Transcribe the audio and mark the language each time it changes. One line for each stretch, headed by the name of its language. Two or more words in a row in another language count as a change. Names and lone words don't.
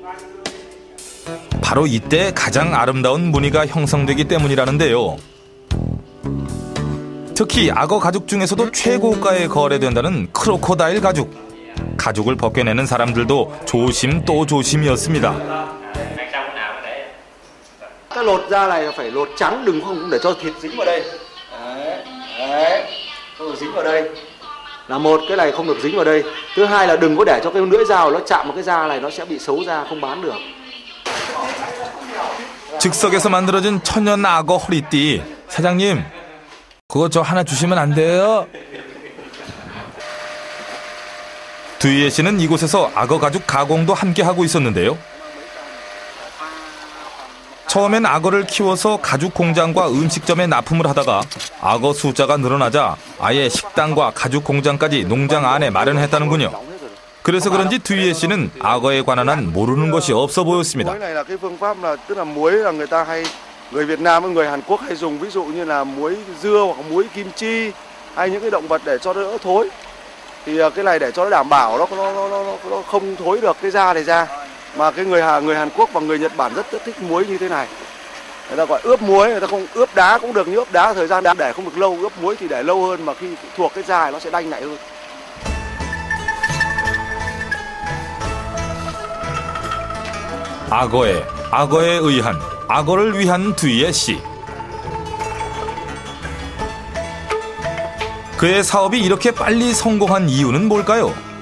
Korean: 바로 이때 가장 아름다운 무늬가 형성되기 때문이라는데요. 특히 악어 가죽 중에서도 최고가에 거래된다는 크로코다일 가죽. 가죽을 벗겨내는 사람들도 조심 또 조심이었습니다.
Vietnamese: Cái lột da này là phải lột trắng, đừng không để cho thịt dính vào đây. Đấy, không được dính vào đây. Là một, cái này không được dính vào đây. Thứ hai là đừng có để cho cái lưỡi dao nó chạm vào cái da này, nó sẽ bị xấu da, không bán được.
Korean: 즉석에서 만들어진 천연 악어 허리띠. 사장님, 그거 저 하나 주시면 안 돼요? 두희애 씨는 이곳에서 악어 가죽 가공도 함께 하고 있었는데요. 처음엔 악어를 키워서 가죽 공장과 음식점에 납품을 하다가 악어 숫자가 늘어나자 아예 식당과 가죽 공장까지 농장 안에 마련했다는군요. 그래서 그런지 뒤에 씨는 악어에 관한 한 모르는 것이 없어 보였습니다.
Vietnamese: Muối này là cái phương pháp là tức là muối là người Việt Nam với người Hàn Quốc hay dùng ví dụ như là muối dưa hoặc muối kim chi hay những cái động vật để cho nó đỡ thối. Thì cái này để cho nó đảm bảo nó không thối được cái da này ra. Mà cái người Hàn Quốc và người Nhật Bản rất thích muối như thế này. Người ta gọi ướp muối, người ta không ướp đá cũng được, nhưng ướp đá thời gian để không được lâu, ướp muối thì để lâu hơn mà khi thuộc cái da nó sẽ đanh lại hơn.
Korean: 악어에 의한, 악어를 위한 뒤에 씨. 그의 사업이 이렇게 빨리 성공한 이유는 뭘까요?